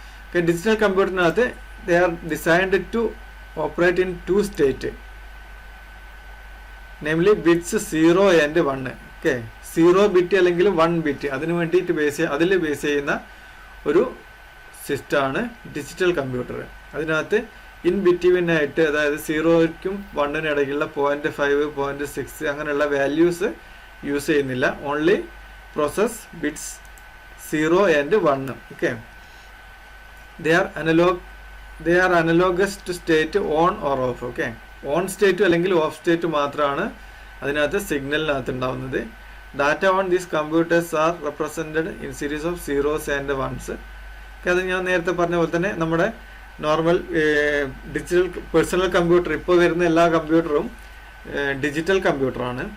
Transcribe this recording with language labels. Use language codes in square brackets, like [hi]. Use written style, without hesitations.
[ml] Okay, digital കമ്പ്യൂട്ടറിനകത്ത് [en] they are designed to operate in 2 states, namely bits 0 and 1. [ml] Okay, 0 bit അല്ലെങ്കിൽ 1 bit അതിന് വേണ്ടിയിട്ട് അതിൽ base ചെയ്യുന്ന ഒരു സിസ്റ്റമാണ് ഡിജിറ്റൽ കമ്പ്യൂട്ടർ. അതിനകത്ത് ഇൻ ബിറ്റ്വീൻ ആയിട്ട്, അതായത് 0ക്കും 1നും ഇടയ്ക്കുള്ള 0.5, 0.6 അങ്ങനെയുള്ള വാല്യൂസ് യൂസ് ചെയ്യുന്നില്ല. [en] Only process bits 0 and 1. [ml] Okay, [en] they are analogous to state on or off. [ml] Okay, on state അല്ലെങ്കിൽ ഓഫ് സ്റ്റേറ്റ് മാത്രമാണ് അതിനകത്ത് സിഗ്നലിനകത്ത് ഉണ്ടാവുന്നത്. [en] Data on these computers are represented in series of zeros and ones. [ml] അത് ഞാൻ നേരത്തെ പറഞ്ഞ പോലെ തന്നെ നമ്മുടെ നോർമൽ ഡിജിറ്റൽ പേഴ്സണൽ കമ്പ്യൂട്ടർ ഇപ്പോൾ വരുന്ന എല്ലാ കമ്പ്യൂട്ടറും ഡിജിറ്റൽ കമ്പ്യൂട്ടറാണ്.